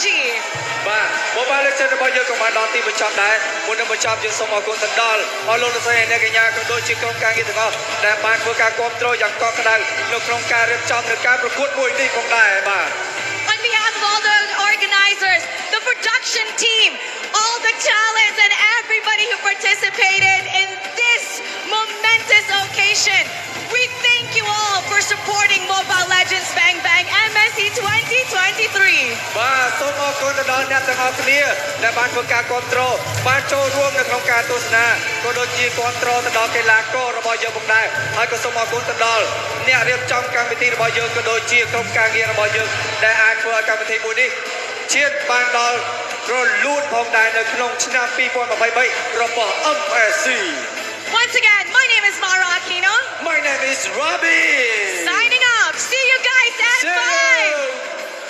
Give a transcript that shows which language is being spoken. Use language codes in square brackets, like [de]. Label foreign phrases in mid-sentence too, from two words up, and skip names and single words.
[km] បាទ Mobile Legends របស់យើងក៏បានដល់ទីបញ្ចប់ដែរមុននឹងបញ្ចប់យើងសូមអរគុណទៅដល់អស់លោកលោកស្រីអ្នកកញ្ញាក៏ដូចជាក្រុមការងារទាំងអស់ដែលបានធ្វើការគ្រប់គ្រងយ៉ាងកក់ក្ដៅនៅក្នុងការរៀបចំនៃការប្រកួតមួយនេះផងដែរបាទ [en] On behalf of all the organizers, the production team, all the talents and everybody who participated in this momentous occasion, we thank you all for supporting Mobile Legends Bang Bang MSC 2023. [km] បាទសូមអរគុណទៅដល់អ្នកទាំងអស់គ្នាដែលបានធ្វើការគ្រប់គ្រងបានចូលរួមនៅក្នុងការទស្សនាក៏ដូចជាគ្រប់គ្រងទៅដល់កីឡាកររបស់យើងផងដែរហើយក៏សូមអរគុណទៅដល់អ្នករៀបចំកម្មវិធីរបស់យើងក៏ដូចជាក្រុមការងាររបស់យើងដែលអាចធ្វើឲ្យកម្មវិធីមួយនេះឈានបានដល់រលូនផងដែរនៅក្នុងឆ្នាំ2023របស់ MSC. [en] Once again, my name is Mara Aquino. My name is Robbie. Signing off. See you guys at 5.